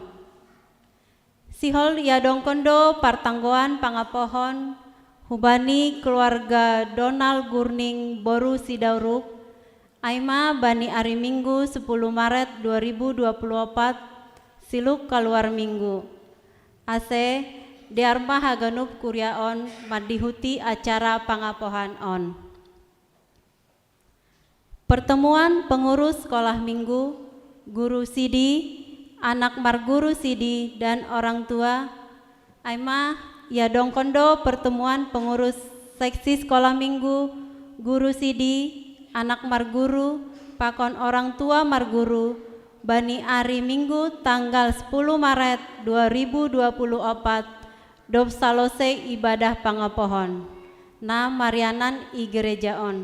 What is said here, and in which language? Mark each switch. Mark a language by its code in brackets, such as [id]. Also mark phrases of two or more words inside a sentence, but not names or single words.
[bts] Sihol ia dongkondo partanggoan pangapohon hubani keluarga Donald Gurning Boru Sidauruk Aima bani ari Minggu 10 Maret 2024 siluk keluar minggu. Ase diarma haganup kuryaon madihuti acara pangapohan on. [id] Pertemuan pengurus sekolah minggu, guru sidi, anak marguru sidi dan orang tua. [bts] Aima ya dongkondo [id] pertemuan pengurus seksi sekolah minggu, [bts] guru sidi, anak marguru, pakon [id] orang tua [bts] marguru, bani [id] hari Minggu tanggal 10 Maret 2024 [bts] dop salose ibadah pangapohon na Marianan i gereja on.